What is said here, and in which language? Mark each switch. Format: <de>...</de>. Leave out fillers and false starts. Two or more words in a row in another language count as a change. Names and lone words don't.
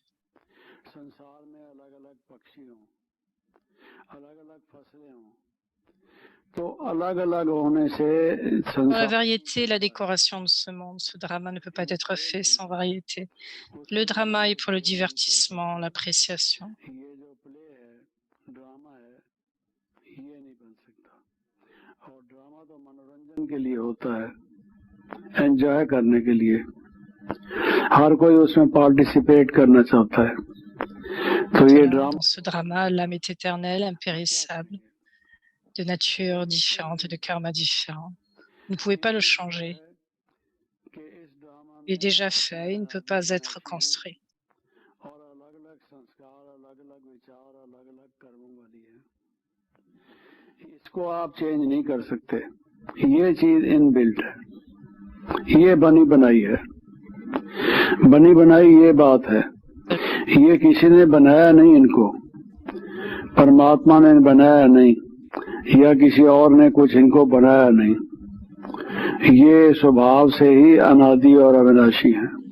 <fr>Dans la variété, la décoration de ce monde, ce drama ne peut pas être fait sans variété. Le drama est pour le divertissement, l'appréciation.</fr> <hi>के लिए होता है एंजॉय करने के लिए हर कोई उसमें पार्टिसिपेट करना चाहता है तो ये ड्रामा</hi> <fr>Dans ce drama, l'âme est éternelle, impérissable, de nature différente et de karma différent. Vous ne pouvez pas le changer. Il est déjà fait, il ne peut pas être construit.</fr> <hi>इसको आप चेंज नहीं कर सकते ये चीज इनबिल्ट है ये बनी बनाई है बनी बनाई ये बात है ये किसी ने बनाया नहीं इनको परमात्मा ने बनाया नहीं या किसी और ने कुछ इनको बनाया नहीं ये स्वभाव से ही अनादि और अविनाशी है</hi>